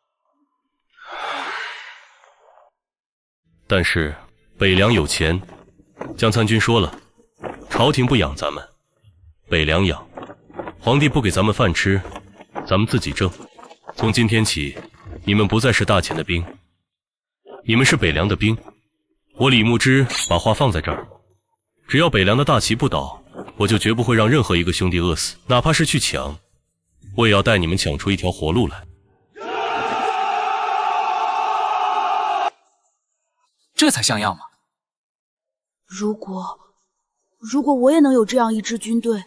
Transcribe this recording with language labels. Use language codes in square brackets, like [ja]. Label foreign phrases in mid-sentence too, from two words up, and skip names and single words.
[zh] 但是北涼有錢，江參軍說了，朝廷不養咱們，北涼養，皇帝不給咱們飯吃，咱們自己掙。從今天起，你們不再是大錢的兵，你們是北涼的兵。我李牧之把話放在這兒，只要北涼的大旗不倒，我就絕不會讓任何一個兄弟餓死，哪怕是去搶，我也要帶你們搶出一條活路來。這才像樣嘛！如果我也能有這樣一支軍隊，